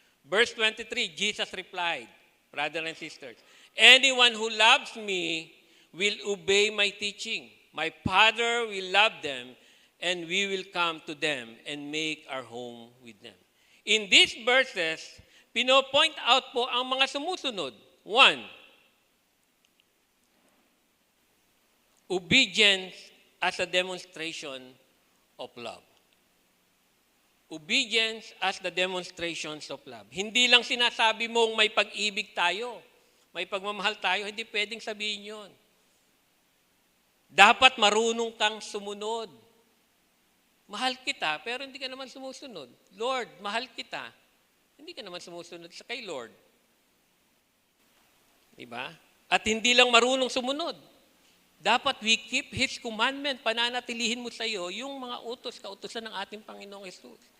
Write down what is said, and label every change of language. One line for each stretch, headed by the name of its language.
English: Verse 23, Jesus replied,
Filipino: brothers and sisters,
English: anyone who loves me will obey my teaching. My Father will love them, and we will come to them and make our home with them. In these verses,
Filipino: pino-point out po ang mga sumusunod.
English: 1, obedience as a demonstration of love. Obedience as the demonstrations of love.
Filipino: Hindi lang sinasabi mong may pag-ibig tayo, may pagmamahal tayo, hindi pwedeng sabihin yun. Dapat marunong kang sumunod. Mahal kita, pero hindi ka naman sumusunod. Lord, mahal kita. Hindi ka naman sumusunod sa kay Lord. Diba? At hindi lang marunong sumunod.
English: Dapat we keep His commandment.
Filipino: Pananatilihin mo sa iyo yung mga kautusan ng ating Panginoong Jesus.